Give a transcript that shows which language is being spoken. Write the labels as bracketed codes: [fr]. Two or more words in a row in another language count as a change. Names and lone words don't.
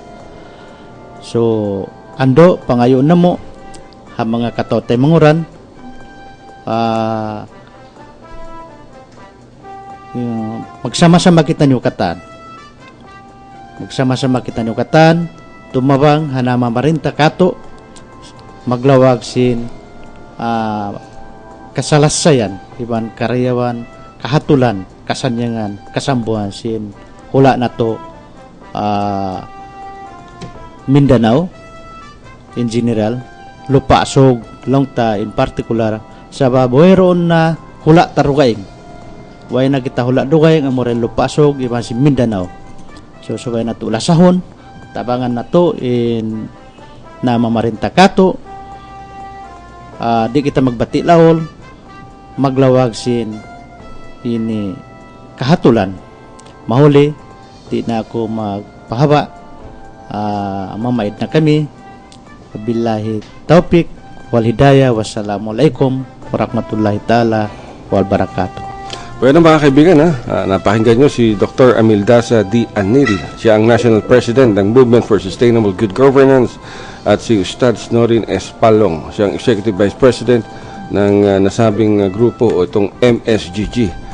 [tsg] So ando pangayon na mo mga katote manguran magsama-sama kita nyukatan tumabang hanama marinta kato maglawag sin kasalasayan iban karyawan kahatulan kasanyangan kasambuhan sin hula na to Mindanao [en] in general [tsg] Lupasog Longta [en] in particular [tsg] sa baboyron na hula tarugaing way na kita hula dugaing amore Lupasog iban si Mindanao so sabay na to lasahon tabangan na to in na mamarinta kato di kita magbati laol maglawag sin ini kahatulan mahuli di na ako magpahaba mamaid na kami [ar] بالله التوفيق والهداية والسلام عليكم ورحمة الله تعالى وبركاته. [tl] Bueno mga kaibigan, napakinggan nyo si Dr. Amildaza D. Anil. Siya ang [en] National President [tl] ng Movement for Sustainable Good Governance at si Ustads Norin S. Palong. Siya ang [en] Executive Vice President [tl] ng nasabing grupo o itong MSGG.